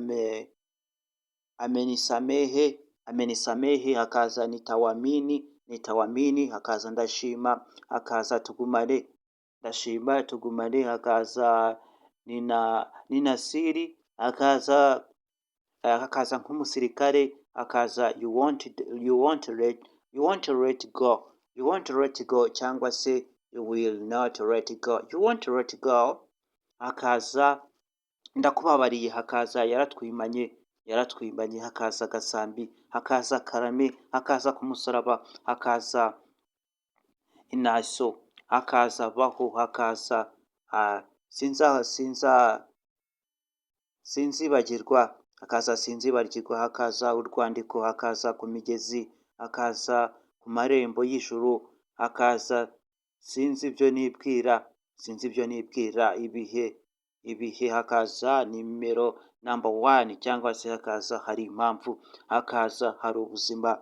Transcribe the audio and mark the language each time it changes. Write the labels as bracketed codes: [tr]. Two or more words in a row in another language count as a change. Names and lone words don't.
[rw] amenisamehe, hakaza nitawamini, hakaza ndashima, hakaza tugumane, hakaza ninasiri, hakaza nk'umusirikare, hakaza you won't let go cyangwa se you will not let go, you won't let go, hakaza ndakubabariye, hakaza yaratwimanye, hakaza gasambi, hakaza karame, hakaza ku musaraba, hakaza inaso, hakaza baho, hakaza sinzibagirwa, hakaza urwandiko, hakaza ku migezi, hakaza ku marembo y'ijuru, hakaza sinzi ibyo nibwira, ibihe, hakaza nimero number 1 cyangwa se hakaza hari impamvu, hakaza hari ubuzima.